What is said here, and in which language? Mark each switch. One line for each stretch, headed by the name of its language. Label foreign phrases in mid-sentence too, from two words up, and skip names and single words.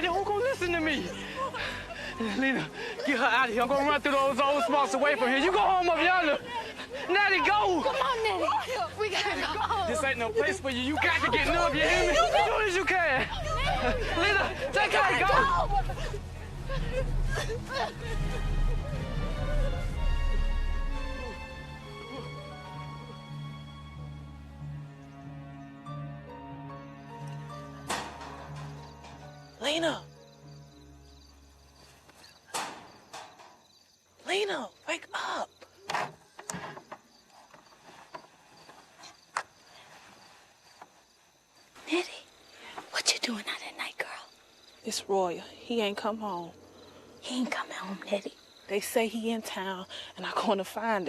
English: Who gonna listen to me? Lena, get her out of here. I'm gonna run through those old spots away from here. You go home up yonder. Nettie, go. Come on, Nettie. We gotta go. This ain't no place for you. You got to get up, you hear me? As soon as you can. Lena, take her, go. Lena. Lena, wake up. Nettie, what you doing out at night, girl? It's Royal. He ain't come home. He ain't coming home, Nettie. They say he in town, and I'm going to find him.